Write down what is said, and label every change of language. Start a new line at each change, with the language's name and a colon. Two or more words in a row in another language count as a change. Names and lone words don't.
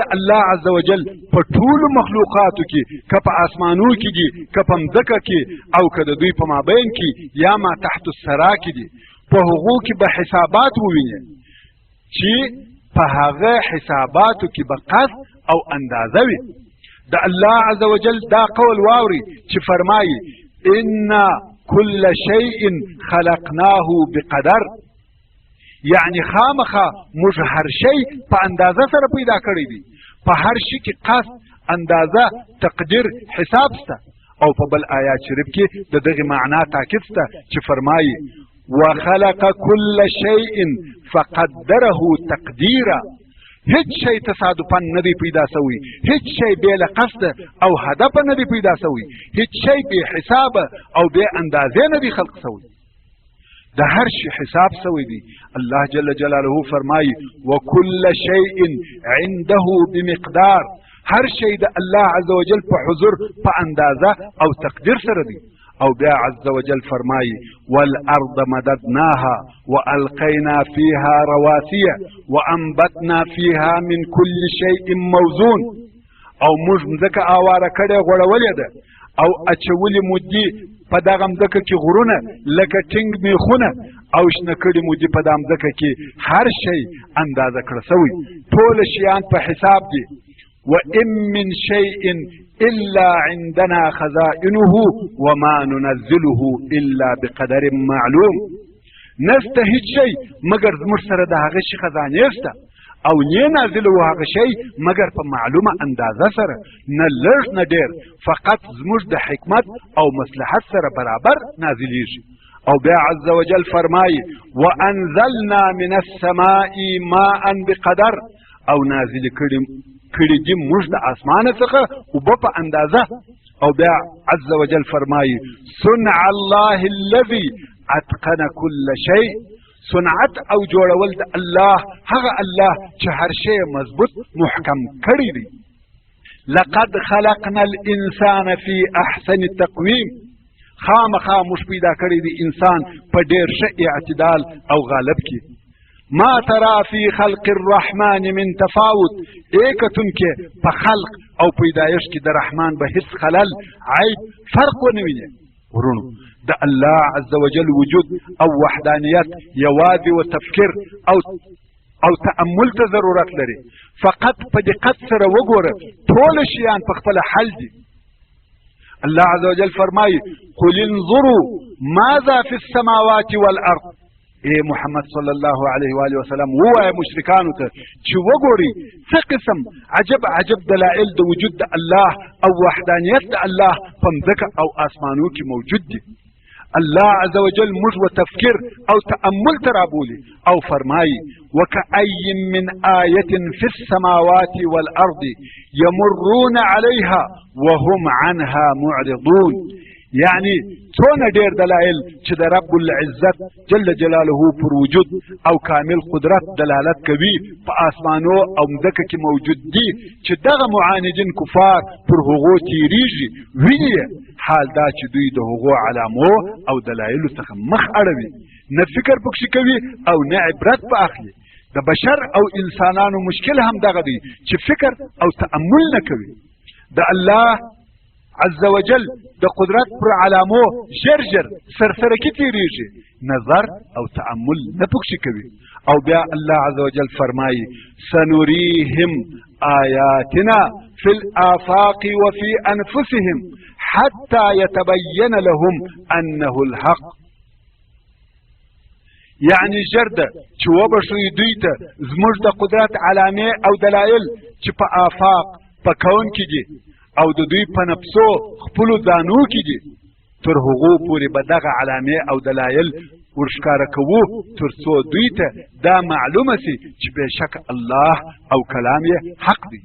Arabic: الله عز وجل
Pashto: په ټولو مخلوقاتو کې که په آسمانو کې دي که په مځکه کې او که د دوی په مابین کې یا
Arabic: ما تحت الثرا
Pashto: کې دي په هغو کې به حسابات ووینې چې په هغه حساباتو کې به قصد او اندازه وي د
Arabic: الله عز وجل
Pashto: دا قول واوري چې فرمایي
Arabic: انا كل شيء خلقناه بقدر
Pashto: یعنی خامخا موږ هر شی په اندازه سره پیدا کړی دی په هر شي کې قصد اندازه تقدیر حساب شته او په بل آیات شریف کې د دغه معنا تاکید شته چې فرمایي
Arabic: وخلق كل شيء فقدره تقديرا
Pashto: هیڅ شی تصادفا نه دی پیدا سوی هیڅ شی بې له قصد او هدف نه دی پیدا سوی هیڅ شی بې حساب او بې اندازې نه دی خلق سوی د هر شي حساب سوی دی
Arabic: الله جل جلاله
Pashto: فرمایي
Arabic: وكل شيء عنده بمقدار
Pashto: هر شی د
Arabic: الله عز وجل
Pashto: په حضور په اندازه او تقدیر سره دی او بیا
Arabic: عز وجل
Pashto: فرمایي
Arabic: والارض مددناها والقينا فيها رواسي وانبتنا فيها من كل شيء موزون
Pashto: او موږ مځکه اواره کړې غوړولې ده او اچولې مودي په دغه مځکه کې غرونه لکه ټینګ میخونه او شنه کړي مودي په دغه مځکه کې هر شی اندازه کړه سوی ټول شیان په حساب دي
Arabic: وإن من شيء إلا عندنا خزائنه وما ننزله إلا بقدر معلوم
Pashto: نسته هیڅ شی مگر زموږ سره د هغه شي خزانې شته او نه نازلو هغه شی مگر په معلومه اندازه سره نه لږ نه ډېر فقط زموږ د حکمت او مصلحت سره برابر نازلیږي او بیا
Arabic: عز وجل
Pashto: فرمایي
Arabic: وانزلنا من السماء ماء بقدر
Pashto: او نازل کړي دي موږ د اسمانه څخه اوبه په اندازه او بیا
Arabic: عز وجل
Pashto: فرمایي
Arabic: صنع الله الذي اتقن كل شيء
Pashto: صنعت او جوړول د الله هغه الله چې هر شی مضبوط محکم کړی دی
Arabic: لقد خلقنا الانسان في احسن تقويم
Pashto: خامخا موږ پیدا کړی دی انسان په ډېر ښه اعتدال او غالب کې
Arabic: ما ترى في خلق الرحمن من تفاوت
Pashto: ایکتون کې په خلق او پیدایش کې د رحمان به هیڅ خلل عیب فرق ونه ویني ورونو د
Arabic: الله عز وجل
Pashto: وجود او وحدانیت یوازې و تفکر او تأمل ته ضرورت لري فقط په دقت سره وګوره ټول شیان په خپل حل دي
Arabic: الله عز وجل
Pashto: فرمایي
Arabic: قل انظروا ماذا في السماوات والارض
Pashto: اے محمد
Arabic: صلی الله علیه و آله وسلم
Pashto: ووایه مشرکانو ته چې وګوري څه قسم عجب عجب دلائل د وجود د الله او وحدانیت د الله په مځکه او اسمانو کې موجود دي
Arabic: الله عز وجل
Pashto: موږ و تفکر او تأمل ته رابولي او فرمایي
Arabic: وكأي من آية في السماوات والأرض يمرون عليها وهم عنها معرضون.
Pashto: یعنی څونه ډېر دلایل چې د رب العزت
Arabic: جل جلاله
Pashto: پر وجود او کامل قدرت دلالت کوي په آسمانو او مځکه کې موجود دي چې دغه معاندین کفار پر هغو تیریږي ویني. حال دا چې دوی د هغو علامو او دلایلو څخه مخ اړوي، نه فکر پکښې کوي او نه عبرت په اخلي. د بشر او انسانانو مشکل هم دغه دی چې فکر او تأمل نه کوي. د
Arabic: الله عز وجل
Pashto: د قدرت پر علامو ژر ژر سرسرکي تیریږي، نظر او تأمل نه پکښې کوي. او بیا الله عز وجل فرمایي
Arabic: سنريهم آیاتنا فی الآفاق وفي انفسهم حتى يتبين لهم انه الحق.
Pashto: یعنی ژر ده چې وبښوي دوی ته زموږ د قدرت علامې او دلایل چې په آفاق په کون کې دي او د دوی په نفسو خپلو ځانو کې دي، تر هغو پورې به دغه علامې او دلایل ورښکاره کوو تر څو دوی ته دا معلومه سي چې بېشک الله او کلام یې حق دی.